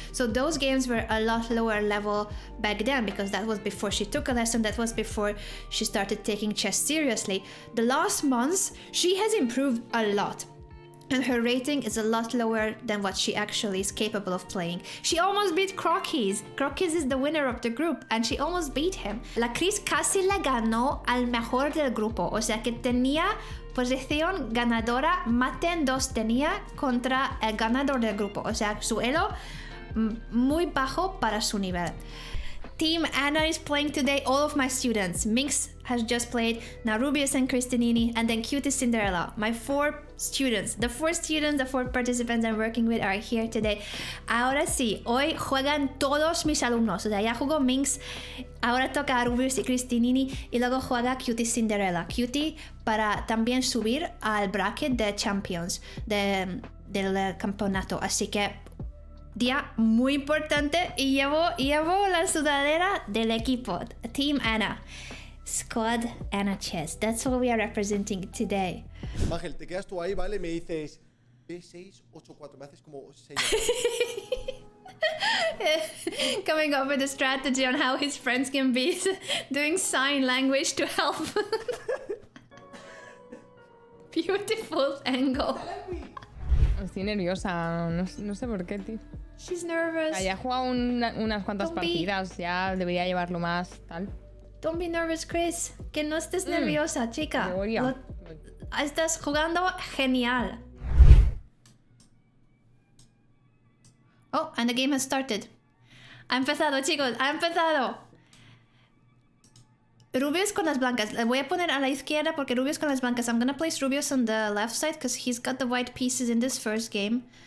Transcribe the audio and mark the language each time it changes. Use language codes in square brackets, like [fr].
[en] So those games were a lot lower level back then, because that was before she took a lesson, that was before she started taking chess seriously. The last months she has improved a lot, and her rating is a lot lower than what she actually is capable of playing. She almost beat Croquis. Croquis is the winner of the group, and she almost beat him. [es] La Cris casi le ganó al mejor del grupo, o sea que tenía posición ganadora, mate en 2 tenía contra el ganador del grupo, o sea, su elo muy bajo para su nivel. [en] Team Anna is playing today, all of my students. Minx has just played, now Rubius and Cristinini, and then Cutie Cinderella. My 4 students, the 4 participants I'm working with are here today. [es] Ahora sí, hoy juegan todos mis alumnos. O sea, ya jugó Minx, ahora toca a Rubius y Cristinini, y luego juega Cutie Cinderella. Cutie para también subir al bracket de Champions del campeonato. Así que día muy importante, y llevo la sudadera del equipo, Team Anna. [en] Squad Anna Chess. That's what we are representing today. [es] Ángel, te quedas tú ahí, ¿vale? Me dices B6, 8, 4. Me haces como 6. [en] Coming up with a strategy on how his friends can be doing sign language to help. Beautiful angle. [es] Estoy nerviosa, no sé por qué, tío. [en] She's nervous. [es] Ya he jugado unas cuantas partidas, ya debería llevarlo más, tal. [en] Don't be nervous, Chris. [es] Que no estés nerviosa, chica. Estás jugando genial. [en] Oh, and the game has started. [es] Ha empezado, chicos, ha empezado. Rubius con las blancas. Le voy a poner a la izquierda porque Rubius con las blancas. [en] I'm gonna place Rubius on the left side because he's got the white pieces in this first game.